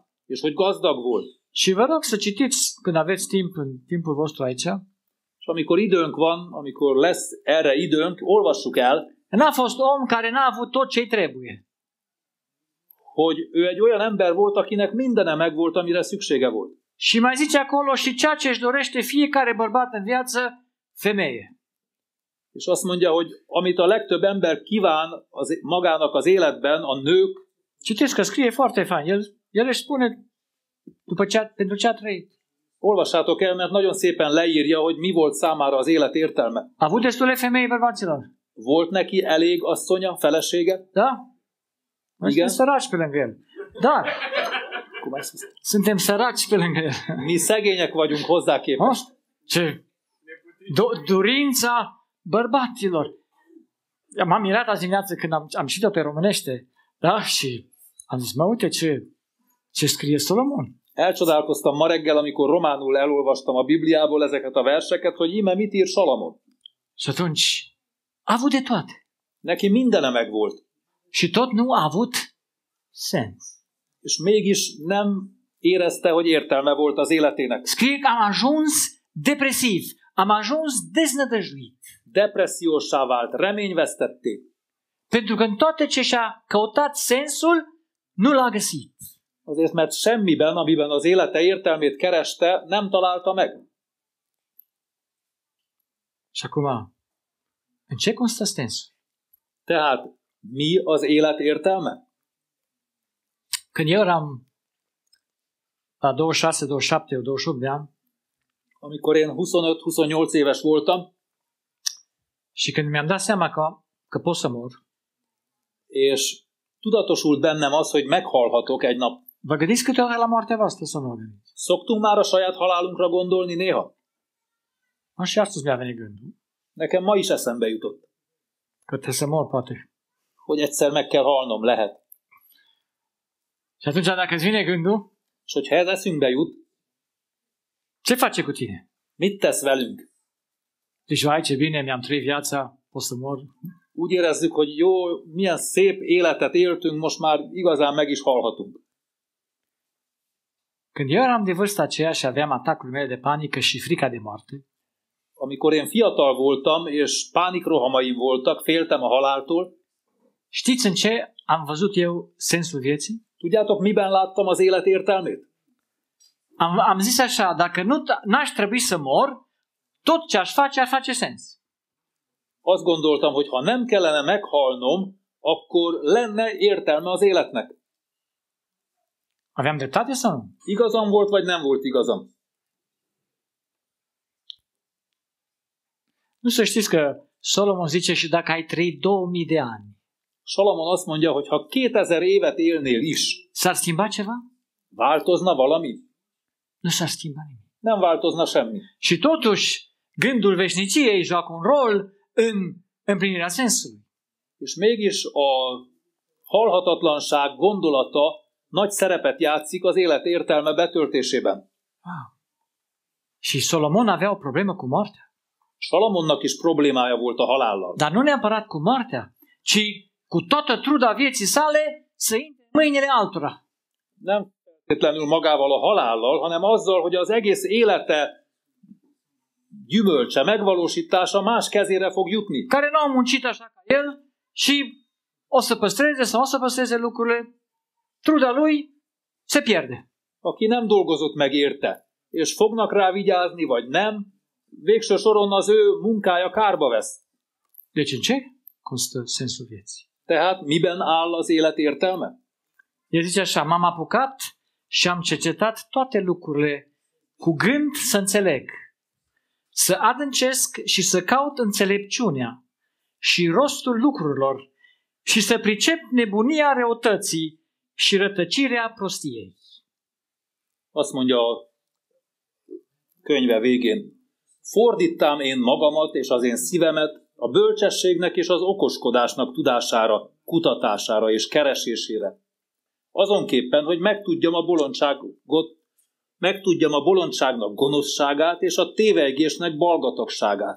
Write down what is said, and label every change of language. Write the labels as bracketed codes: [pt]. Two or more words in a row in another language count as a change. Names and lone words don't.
[hu] és hogy gazdag volt? [ro] Și vă rog să citiți când aveți timp în timpul vostru aici. [hu] És amikor időnk van, amikor lesz erre időnk, olvassuk el, [ro] N-a fost om care n-a avut tot ce-i trebuie. [hu] hogy ő egy olyan ember volt, akinek mindene megvolt, amire szüksége volt. [ro] Și mai zice acolo și ceea ce își dorește fiecare bărbat în viață, femeie. [hu] És azt mondja, hogy amit a legtöbb ember kíván magának az életben, a nők. [ro] Citiți că scrie foarte fain. El își spune pentru ce a trăit. [hu] Olvassátok el, mert nagyon szépen leírja, hogy mi volt számára az élet értelme. [ro] A avut destule femei, bărbaților? [hu] Volt neki elég asszonya, felesége? [ro] Da? Noi suntem săraci pe lângă el. Dar suntem săraci pe lângă el. [hu] Mi szegények vagyunk hozzá képest. [ro] Ce dorința bărbaților. M-am mirat azi dimineață când am citit-o pe românește. Da? Și am zis, mă, uite ce scrie Solomon. [hu] Elcsodálkoztam ma reggel, amikor románul elolvastam a Bibliából ezeket a verseket, hogy íme mit ír Salamon. [ro] Și atunci a avut de toate. [hu] Neki mindene megvolt. [ro] Și tot nu a avut sens. [hu] És mégis nem érezte, hogy értelme volt az életének. [ro] Scrie că am ajuns depresiv, am ajuns deznădăjduit. [hu] Depressziósá vált, reményvesztetté. [ro] Pentru că în toate ce și-a căutat sensul, nu l-a găsit. [hu] Azért, mert semmiben, amiben az élete értelmét kereste, nem találta meg. [ro] Și acum, în ce constă sensul? [hu] Tehát, mi az élet értelme? [ro] Când eu eram la 26, 27, 28 de ani, [hu] amikor én 25-28 éves voltam, [ro] și când mi-am dat seama că pot să mor, [hu] és tudatosult bennem az, hogy meghalhatok egy nap. [ro] Vă gândiți câteodată la moartea voastră sau nu vă gândiți? [hu] Szoktunk már a saját halálunkra gondolni néha? [ro] Și astăzi mi-a venit gândul. [hu] Nekem ma is eszembe jutott. [ro] Că trebuie să mor, poate. [hu] Hogy egyszer meg kell halnom, lehet. [ro] Și atunci dacă îți vine gândul, [hu] és hogyha ez eszünkbe jut, [ro] ce face cu tine? [hu] mit tesz velünk? [ro] Deci, vai, ce bine, mi-am trăit viața, pot să mor. [hu] Úgy érezzük, hogy jó, milyen szép életet éltünk, most már igazán meg is halhatunk. [ro] Când eu eram de vârsta aceea și aveam atacurile mele de panică și frica de moarte, [hu] amikor én fiatal voltam, és pánikrohamaim voltak, féltem a haláltól. [ro] Știți în ce am văzut eu sensul vieții? [hu] Tudjátok, miben láttam az élet értelmét? [ro] Am zis așa, dacă n-aș trebui să mor, tot ce aș face sens. [hu] Azt gondoltam, hogy ha nem kellene meghalnom, akkor lenne értelme az életnek. [ro] Aveam dreptate sau nu? [hu] Igazam volt, vagy nem volt igazam? [ro] Nu să știți că Solomon zice și dacă ai trăit 2000 de ani. [hu] Solomon azt mondja, hogy ha 2000 évet élnél is, [ro] s-ar schimba ceva? [hu] Változna valami? [ro] Nu s-ar schimba nimic. [hu] Nem változna semmi. [ro] Și totuși, gândul veșniciei joacă un rol în împlinirea sensului. [hu] És mégis a halhatatlanság gondolata nagy szerepet játszik az élet értelme betöltésében. Wow. [ro] Și Solomon avea o problemă cu moartea. [hu] Salomonnak is problémája volt a halállal. [ro] Dar nu neapărat cu moartea, ci cu toată truda vieții sale să intre în mâinile altora. [hu] Nem feltétlenül magával a halállal, hanem azzal, hogy az egész élete gyümölcse, megvalósítása más kezére fog jutni. [ro] Care nu au muncit așa ca el și o să păstreze sau o să păstreze lucrurile, truda lui se pierde. [hu] Aki nem dolgozott meg érte, és fognak rá vigyázni, vagy nem, végső soron az ő munkája kárba vesz. [ro] Deci în ce constă sensul vieții? [hu] Tehát miben áll az élet értelme? [ro] El zice așa, m-am apucat și am cercetat toate lucrurile cu gând să înțeleg, să adâncesc și să caut înțelepciunea și rostul lucrurilor și să pricep nebunia răutății și rătăcirea prostiei. [hu] Azt mondja a könyve végén, fordítam én magamat és az én szívemet a bölcsességnek és az okoskodásnak tudására, kutatására és keresésére. Azonképpen, hogy megtudjam a bolondságnak gonoszságát és a tévegésnek balgatagságát.